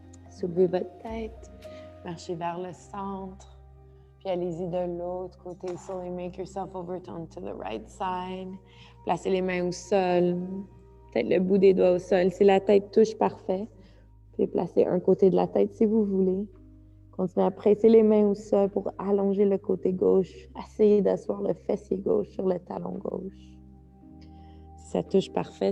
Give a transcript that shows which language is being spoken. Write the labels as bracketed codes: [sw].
[fr] Soulevez votre tête, marchez vers le centre, puis allez-y de l'autre côté. [en] Slowly make yourself overturn to the right side. [fr] Placez les mains au sol, peut-être le bout des doigts au sol. Si la tête touche, parfait. Vous pouvez placer un côté de la tête si vous voulez. Continuez à presser les mains au sol pour allonger le côté gauche. Essayez d'asseoir le fessier gauche sur le talon gauche. Si ça touche, parfait.